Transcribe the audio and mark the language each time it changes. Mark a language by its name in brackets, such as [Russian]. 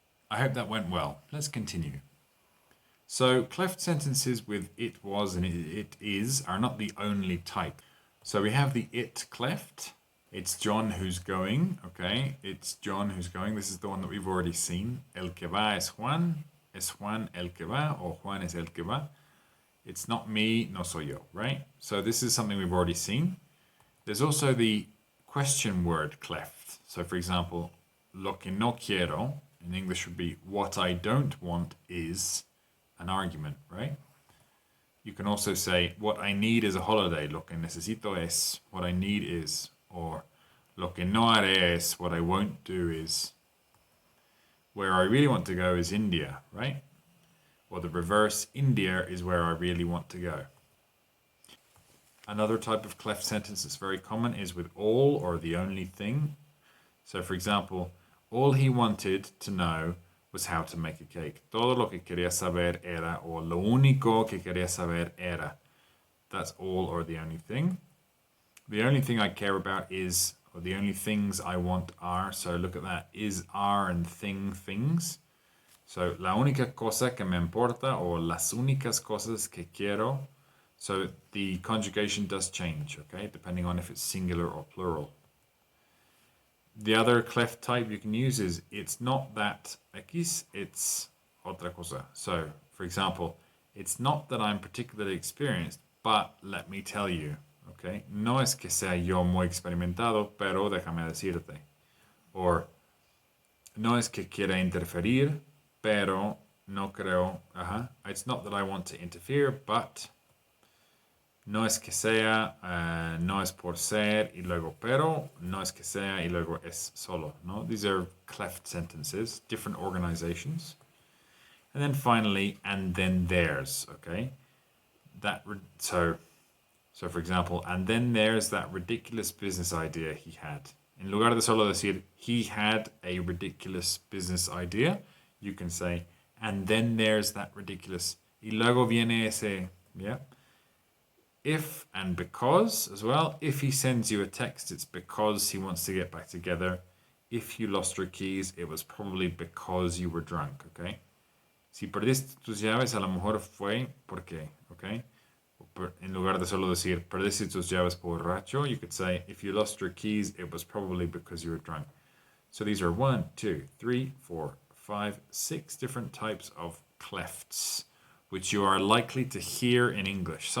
[English] I hope that went well. Let's continue. So cleft sentences with it was and it is are not the only type. So we have the it cleft. It's John who's going, okay? It's John who's going. This is the one that we've already seen. [Spanish] El que va es Juan el que va, or Juan es el que va. [English] It's not me, [Spanish] no soy yo, [English] right? So this is something we've already seen. There's also the question word cleft. So for example, [Spanish] lo que no quiero, [English] in English would be what I don't want is an argument, right? You can also say what I need is a holiday. [Spanish] Lo que necesito es, [English] what I need is. Or [Spanish] lo que no haré es, [English] what I won't do is. Where I really want to go is India, right? Or the reverse, India is where I really want to go. Another type of cleft sentence that's very common is with all or the only thing. So for example, all he wanted to know was how to make a cake. [Spanish] Todo lo que quería saber era, or lo único que quería saber era. [English] That's all or the only thing. The only thing I care about is, or the only things I want are, so look at that, is, are, and thing, things. [Spanish] So, la única cosa que me importa, or las únicas cosas que quiero. [English] So the conjugation does change, okay, depending on if it's singular or plural. The other cleft type you can use is, it's not that X, it's [Spanish] otra cosa. [English] So, for example, it's not that I'm particularly experienced, but let me tell you. [Spanish] Okay, no es que sea yo muy experimentado, pero déjame decirte. Or, no es que quiera interferir, pero no creo. [English] It's not that I want to interfere, but [Spanish] no es que sea, no es por ser, y luego pero, no es que sea, y luego es solo. [English] No, these are cleft sentences, different organizations. And then finally, and then there's. Okay, So for example, and then there's that ridiculous business idea he had. [Spanish] En lugar de solo decir, [English] he had a ridiculous business idea, you can say, and then there's that ridiculous, [Spanish] y luego viene ese, [English] yeah? If and because as well. If he sends you a text, it's because he wants to get back together. If you lost your keys, it was probably because you were drunk, okay? [Spanish] Si perdiste tus llaves, a lo mejor fue porque, okay? En lugar de solo decir, perdiste tus llaves borracho, [English] you could say, if you lost your keys, it was probably because you were drunk. So these are 1, 2, 3, 4, 5, 6 different types of clefts, which you are likely to hear in English.